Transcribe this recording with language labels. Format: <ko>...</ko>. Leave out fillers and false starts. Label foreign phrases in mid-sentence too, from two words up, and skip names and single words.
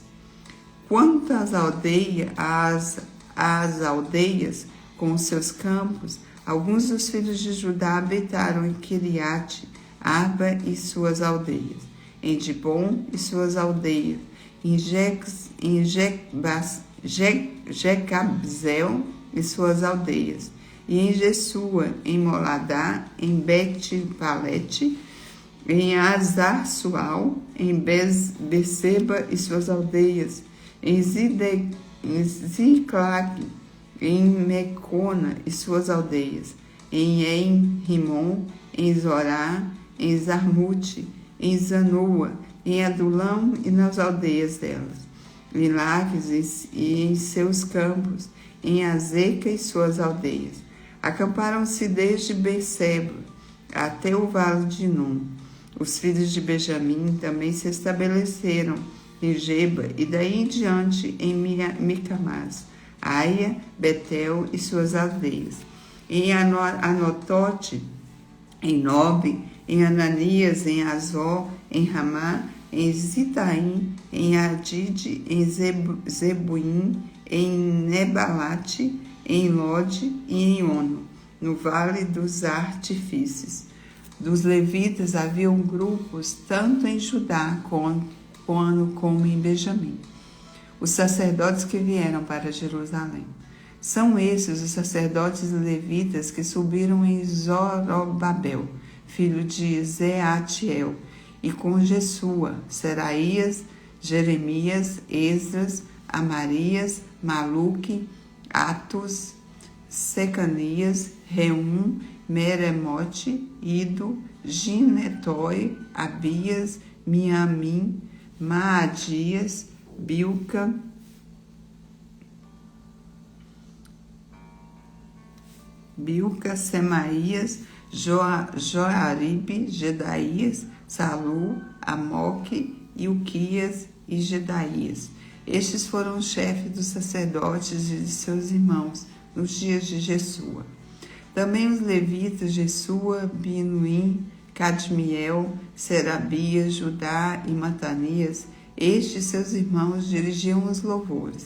<pt>Quanto às aldeias com os seus campos, alguns dos filhos de Judá habitaram em Kiriate Arba e suas aldeias, em Dibon e suas aldeias, em Jecabzel e suas aldeias, e em Jesua, em Moladá, em Bet-Palete, em Azar-Sual, em Beceba e suas aldeias, em Ziclag, em Mecona e suas aldeias, em En-Rimon, em Zorá, em Zarmute, em Zanoa, em Adulão e nas aldeias delas, em Laques e em seus campos, em Azeca e suas aldeias. Acamparam-se desde Beceba até o vale de Num. Os filhos de Benjamim também se estabeleceram em Geba e daí em diante em Micamás, Aia, Betel e suas aldeias. Em Anotote, em Nobe, em Ananias, em Azor, em Ramá, em Zitaim, em Adide, em Zebuim, em Nebalate, em Lode e em Ono, no vale dos artifícios. Dos levitas haviam grupos tanto em Judá como em Benjamim, os sacerdotes que vieram para Jerusalém. São esses os sacerdotes levitas que subiram em Zorobabel, filho de Zeatiel, e com Jesua, Seraías, Jeremias, Esdras, Amarias, Maluque, Atos, Secanias, Reum, Meremote, Ido, Ginetói, Abias, Miamim, Maadias, Bilca, Semaías, Joaribe, Gedaías, Salu, Amoque, Ilquias e Gedaías. Estes foram os chefes dos sacerdotes e de seus irmãos nos dias de Jesua. Também os levitas Jesua, Binuim, Cadmiel, Serabias, Judá e Matanias, estes seus irmãos dirigiam os louvores.</pt>